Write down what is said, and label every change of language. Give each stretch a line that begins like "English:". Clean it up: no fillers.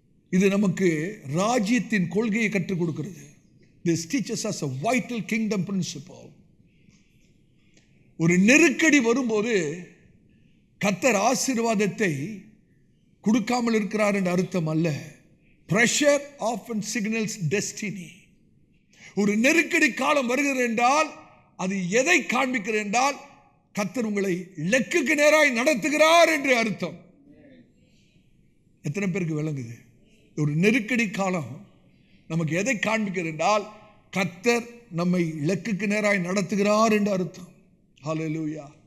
Tamil: இது நமக்கு ராஜ்யத்தின் கொள்கையை கற்றுக் கொடுக்கிறது.
English: This teaches us a vital kingdom principle.
Tamil: ஒரு நெருக்கடி வரும்போது கர்த்தர் ஆசீர்வாதத்தை கொடுக்காமல் இருக்கிறார் என்ற அர்த்தம் அல்ல.
English: Pressure often signals destiny.
Tamil: ஒரு நெருக்கடி காலம் வருகிறது என்றால் அது எதை காண்பிக்கிறது என்றால் கர்த்தர் உங்களை இலக்குக்கு நேராய் நடத்துகிறார் என்று அர்த்தம். எத்தனை பேருக்கு விளங்குது? ஒரு நெருக்கடி காலம் நமக்கு எதை காண்பிக்கிறது என்றால் கர்த்தர் நம்மை இலக்குக்கு நேராய் நடத்துகிறார் என்று அர்த்தம். ஹல்லேலூயா.